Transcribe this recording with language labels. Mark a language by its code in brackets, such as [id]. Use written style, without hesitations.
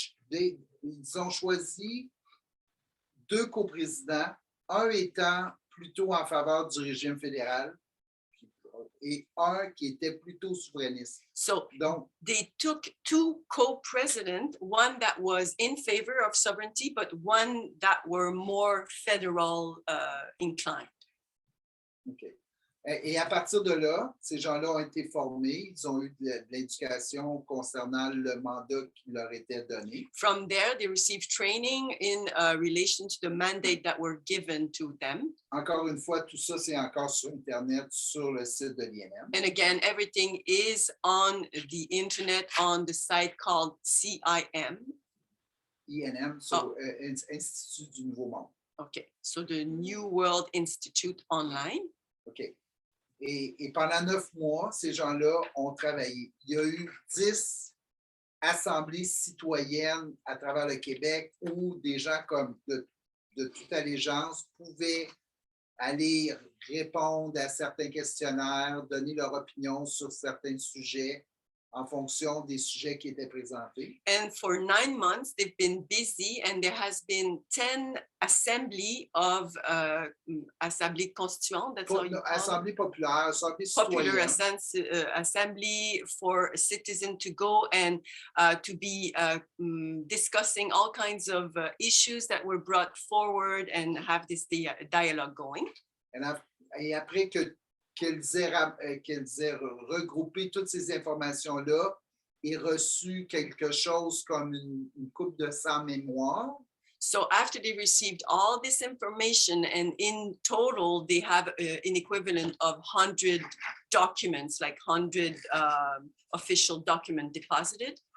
[fr] Ils ont choisi 2 coprésidents, un étant plutôt en faveur du régime fédéral et un qui était plutôt souverainiste. [en] So [fr] Donc, [en] they took 2 co-presidents, one that was in favor of sovereignty, but one that were more federal inclined. OK. [fr] Et à partir de là, ces gens-là ont été formés, ils ont eu de l'éducation concernant le mandat qui leur était donné. [en] From there, they received training in relation to the mandate that were given to them. [fr] Encore une fois, tout ça, c'est encore sur Internet, sur le site de l'INM. [en] And again, everything is on the internet on the site called CIM. [fr] INM, so, Institut du Nouveau Monde. [en] Okay, so the New World Institute online. OK. [fr] Et pendant 9 mois, ces gens-là ont travaillé. Il y a eu 10 assemblées citoyennes à travers le Québec où des gens comme de toute allégeance pouvaient aller répondre à certains questionnaires, donner leur opinion sur certains sujets. en fonction des sujets qui étaient présentés. [en] And for 9 months, they've been busy, and there has been 10 assembly of [fr] Assemblée constituante. [en] That's how you call it. [fr] Assemblée populaire, assemblée [en] Popular [fr] citoyenne. [en] assembly for citizens to go and to be discussing all kinds of issues that were brought forward and have this dialogue going. [fr] Et après qu'ils aient regroupé toutes ces informations-là et reçu quelque chose comme une coupe de 100 mémoires, [en] So after they received all this information, and in total, they have an equivalent of 100 documents, like 100 official documents deposited.